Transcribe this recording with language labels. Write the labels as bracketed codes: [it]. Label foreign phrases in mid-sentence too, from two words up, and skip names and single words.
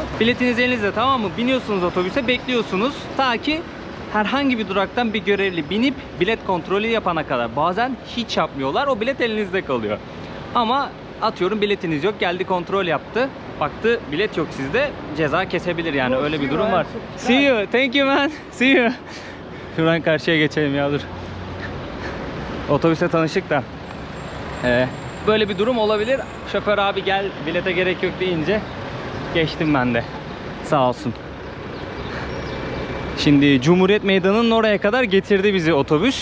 [tr] Biletiniz elinizde, tamam mı? Biniyorsunuz otobüse, bekliyorsunuz. Ta ki herhangi bir duraktan bir görevli binip bilet kontrolü yapana kadar. Bazen hiç yapmıyorlar. O bilet elinizde kalıyor. Ama atıyorum biletiniz yok. Geldi kontrol yaptı. Baktı bilet yok sizde. Ceza kesebilir yani. Öyle bir durum var. [en] See you. Thank you man. See you. [tr] Şuradan karşıya geçelim ya, dur. Otobüste tanıştık da. Böyle bir durum olabilir. Şoför abi gel bilete gerek yok deyince geçtim ben de. Sağ olsun. Şimdi Cumhuriyet Meydanı'nın oraya kadar getirdi bizi otobüs.